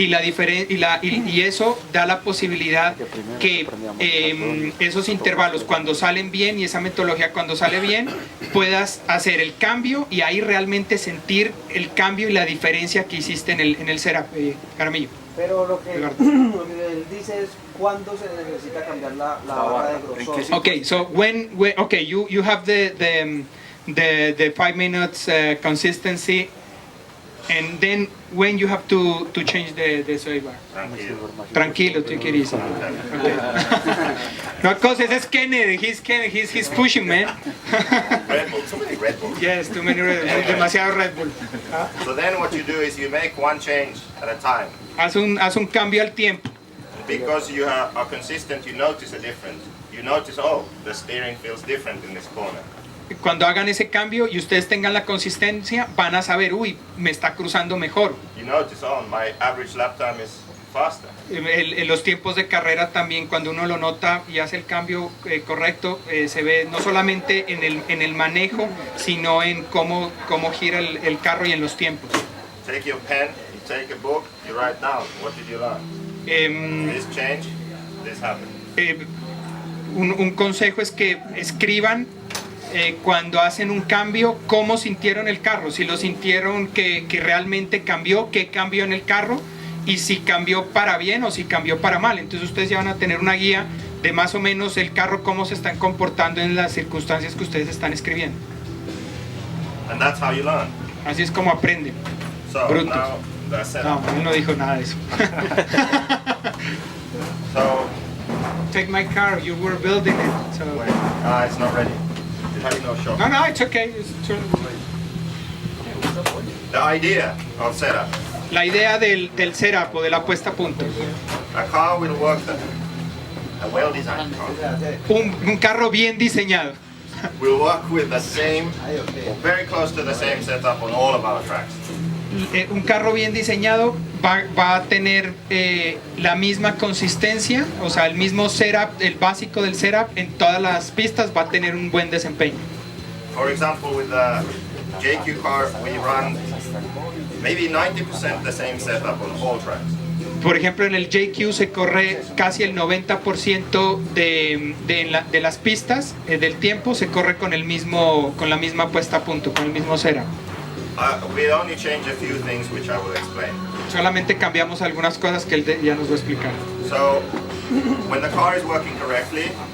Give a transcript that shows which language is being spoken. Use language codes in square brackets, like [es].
[es] Y eso da la posibilidad que esos intervalos cuando salen bien y esa metodología cuando sale bien, puedas hacer el cambio y ahí realmente sentir el cambio y la diferencia que hiciste en el setup, Jaramillo. Pero lo que él dice es cuándo se necesita cambiar la barra de grosor. [en] Okay, so when okay, you have the 5 minutes consistency, and then when you have to change the sway bar. Tranquilo, take it easy. Okay. No causes, it's Kennedy. He's pushing, man. Red Bull, too many Red Bull. Yes, too many Red Bull. [es] Demasiado Red Bull. [en] So then what you do is you make one change at a time. [es] Haz un cambio al tiempo. [en] Because you are consistent, you notice a difference. You notice, oh, the steering feels different in this corner. [es] cuando hagan ese cambio y ustedes tengan la consistencia, van a saber, uy, me está cruzando mejor. [en] You notice, oh, my average lap time is faster. [es] Los tiempos de carrera también, cuando uno lo nota y hace el cambio correcto, se ve no solamente en el manejo, sino en cómo gira el carro y en los tiempos. [en] Take your pen, you take a book, you write down, what did you learn? This change, this happened. [es] Un consejo es que escriban cuando hacen un cambio, cómo sintieron el carro, si lo sintieron que realmente cambió, qué cambió en el carro, y si cambió para bien o si cambió para mal. Entonces ustedes ya van a tener una guía de más o menos el carro, cómo se están comportando en las circunstancias que ustedes están escribiendo. [en] And that's how you learn. [es] Así es como aprenden. [en] So [es] Brutos. [en] now the [es] No, [en] setup. [es] él no dijo nada de eso. [en] So Take my car, you were building it. So. wait, it's not ready. It has no shock. No, it's okay. The idea of setup. [es] La idea del setup o de la puesta a punto. [en] A car will work a well-designed car [es] Un carro bien diseñado [en] will work with the same or very close to the same setup on all of our tracks. [es] un carro bien diseñado va a tener la misma consistencia, o sea, el mismo setup, el básico del setup en todas las pistas va a tener un buen desempeño. [en] For example, with the JQ car, we run maybe 90% the same setup on all tracks. [es] Por ejemplo, en el JQ se corre casi el 90% de las pistas del tiempo se corre con la misma puesta a punto, con el mismo setup. [en] We only change a few things which I will explain. [es] Solamente cambiamos algunas cosas que él ya nos va a explicar. [en] So, when the car is working correctly,